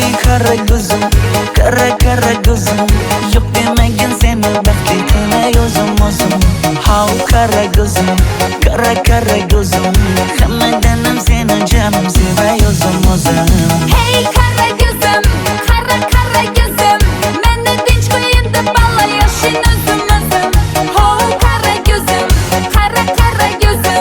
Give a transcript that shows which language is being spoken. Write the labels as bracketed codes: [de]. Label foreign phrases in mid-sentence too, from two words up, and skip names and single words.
[tr] kara gözüm, kara gözüm. [uz] Yok demegin seni baxtli qilay o'zim. [tr] Hav kara gözüm, kara gözüm. [uz] Hammadanam seni canım sevay o'zim. [tr] Hey kara gözüm, kara gözüm. [uz] Meni tinch qo'yin deb balla yashin o'zim. [tr] Ho kara gözüm, kara gözüm.